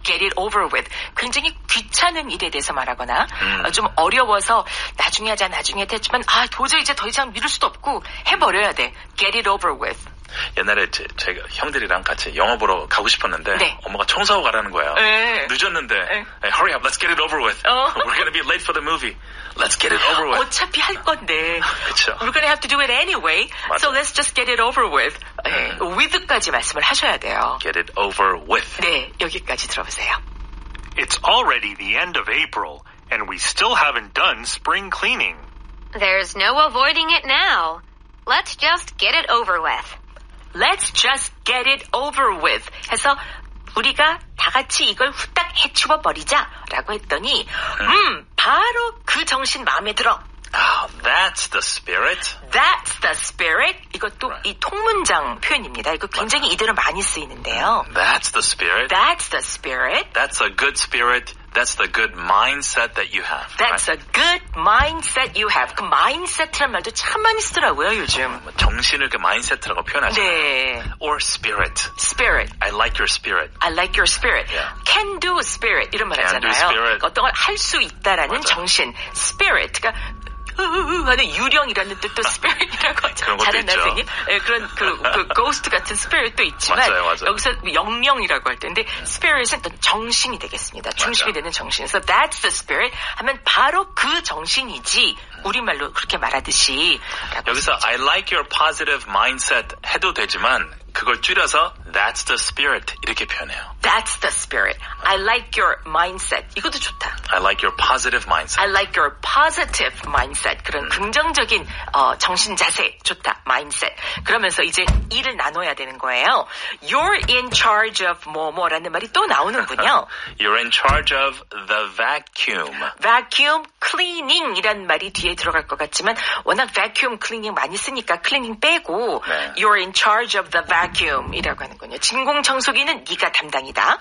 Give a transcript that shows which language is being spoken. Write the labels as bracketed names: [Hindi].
[English] Get it over with. [Korean] 굉장히 귀찮은 일에 대해서 말하거나 좀 어려워서 나중에 하자 나중에 했지만 도저히 이제 더 이상 미룰 수도 없고 해버려야 돼. [English] Get it over with. [Korean] 옛날에 제가 형들이랑 같이 영화 보러 가고 싶었는데 네. 엄마가 청소하고 가라는 거예요. 네. 늦었는데 네. [English] Hurry up, let's get it over with. We're gonna be late for the movie. Let's get it over with. [Korean] 어차피 할 건데. 그쵸. [English] We're gonna have to do it anyway. [Korean] 맞아. [English] So let's just get it over with. [Korean] with까지 말씀을 하셔야 돼요. [English] Get it over with. [Korean] 네, 여기까지 들어보세요. [English] It's already the end of April, and we still haven't done spring cleaning. There's no avoiding it now. Let's just get it over with. Let's just get it over with. [Korean] 해서 우리가 다 같이 이걸 후딱 해치워 버리자라고 했더니 바로 그 정신 마음에 들어. [English] Oh, that's the spirit. That's the spirit. [Korean] 이것도 이 통문장 표현입니다. 이거 굉장히 이대로 많이 쓰이는데요. [English] That's the spirit. That's the spirit. That's a good spirit. That's the good mindset that you have. That's right? a good mindset you have. [Korean] 그 mindset라는 말도 참 많이 쓰더라고요, 요즘. 정신을 그 mindset라고 표현하죠. 네. [English] Or spirit. Spirit. I like your spirit. I like your spirit. Yeah. Can do spirit [Korean] 이런 말 [English] Can do [Korean] 하잖아요. [English] spirit. [Korean] 어떤 걸 할 수 있다라는 맞아. 정신. Spirit. 그러니까 하는 유령이라는 뜻도 spirit이라고 하죠. 그런 것도 잘했나요, 있죠. 선생님? 네, 그런 그 ghost 같은 spirit도 있지만 맞아요. 여기서 영명이라고 할 텐데 spirit은 또 정신이 되겠습니다. 중심이 되는 정신. 그래서 [English] that's the spirit [Korean] 하면 바로 그 정신이지 우리말로 그렇게 말하듯이. 여기서 [English] I like your positive mindset [Korean] 해도 되지만 그걸 줄여서 [English] that's the spirit [Korean] 이렇게 표현해요. [English] That's the spirit. I like your mindset. [Korean] 이것도 좋다. [English] I like your positive mindset. I like your positive mindset. [Korean] 그런 긍정적인 정신 자세 좋다. mindset. 그러면서 이제 일을 나눠야 되는 거예요. [English] You're in charge of [Korean] 뭐뭐라는 말이 또 나오는군요. [English] You're in charge of the vacuum. [Korean] vacuum cleaning이란 말이 뒤에 들어갈 것 같지만 워낙 vacuum cleaning 많이 쓰니까 cleaning 빼고 네. [English] You're in charge of the vacuum [Korean] 이라고 하는군요. 진공청소기는 네가 담당이다.